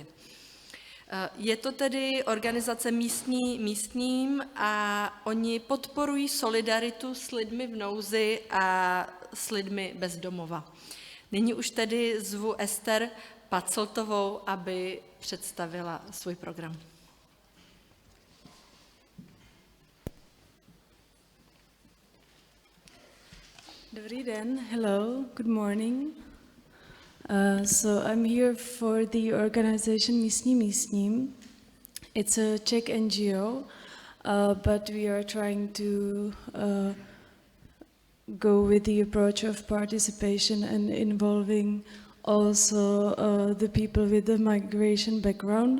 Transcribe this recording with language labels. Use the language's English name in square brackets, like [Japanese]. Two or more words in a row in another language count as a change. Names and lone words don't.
[Czech] Je to tedy organizace místním a oni podporují solidaritu s lidmi v nouzi a s lidmi bez domova. Nyní už tedy zvu Ester Pacltovou, aby představila svůj program. Dobrý den, [English] hello, good morning. So I'm here for the organization Místním. It's a Czech NGO, but we are trying to go with the approach of participation and involving also the people with the migration background.